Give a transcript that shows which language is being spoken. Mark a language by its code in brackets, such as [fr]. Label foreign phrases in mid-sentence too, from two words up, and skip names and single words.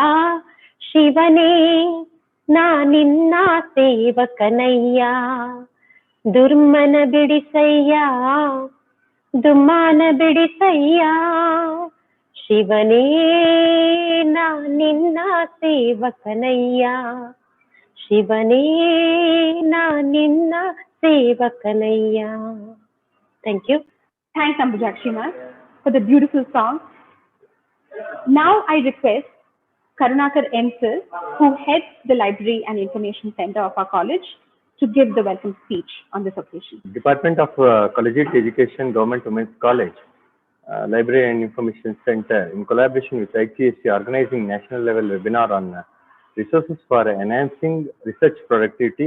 [kn] ಶಿವನೇ ನಾ ನಿನ್ನ ಸೇವಕನಯ್ಯ, ದುರ್ಮನ ಬಿಡಿಸಯ್ಯ, ದುಮ್ಮಾನ ಬಿಡಿಸಯ್ಯ. ಶಿವನೇ ನಾ ನಿನ್ನ ಸೇವಕನಯ್ಯ, ಶಿವನೇ ನಾ ನಿನ್ನ ಸೇವಕನಯ್ಯ. [en] Thank you. Thanks, Ambujakshi ma'am, for the beautiful song. Now I request Karunakar M. Sir, who heads the Library and Information Center of our college, to give the welcome speech on this occasion. Department of Collegiate Education, Government Women's College, Library and Information Center, in collaboration with IQAC, organizing national level webinar on resources for enhancing research productivity.